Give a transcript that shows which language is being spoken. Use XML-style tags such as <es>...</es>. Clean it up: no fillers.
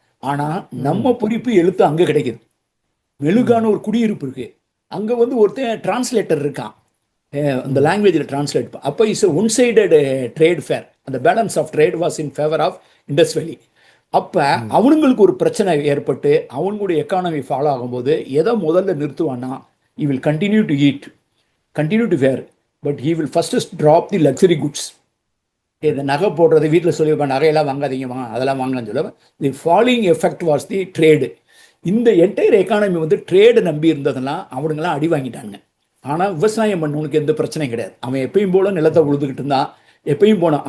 <ta>ஆனால் நம்ம பொறிப்பு எழுத்து அங்கே கிடைக்குது. மெலுகான ஒரு குடியிருப்பு இருக்குது, அங்கே வந்து ஒருத்தன் டிரான்ஸ்லேட்டர் இருக்கான், அந்த லாங்குவேஜில் டிரான்ஸ்லேட்.</ta> <en>அப்போ it's one sided trade fair. அந்த balance of trade was in favour of Indus valley.</en> <ta>அப்போ அவனுங்களுக்கு ஒரு பிரச்சனை ஏற்பட்டு அவங்களுடைய எக்கானமி ஃபாலோ ஆகும்போது எதை முதல்ல நிறுத்துவான்னா</ta> <en>he will continue to eat, continue to wear, but he will first drop the luxury goods.</en> <ta>இந்த நகை போடுறது வீட்டில் சொல்லியிருப்பேன், நகையெல்லாம் வாங்காதீங்கம்மா, அதெல்லாம் வாங்கன்னு சொல்லுவேன்.</ta> <en>The following effect was the trade.</en> <ta>இந்த என்டையர் எக்கானமி வந்து ட்ரேடு நம்பி இருந்ததெல்லாம் அவனுங்களாம் அடி வாங்கிட்டாங்க. ஆனால் விவசாயம் பண்ணவனுக்கு எந்த பிரச்சனையும் கிடையாது. அவன் எப்பயும் போல நிலத்தை உழுதுகிட்டு இருந்தான், எப்பயும் போனான்.</ta>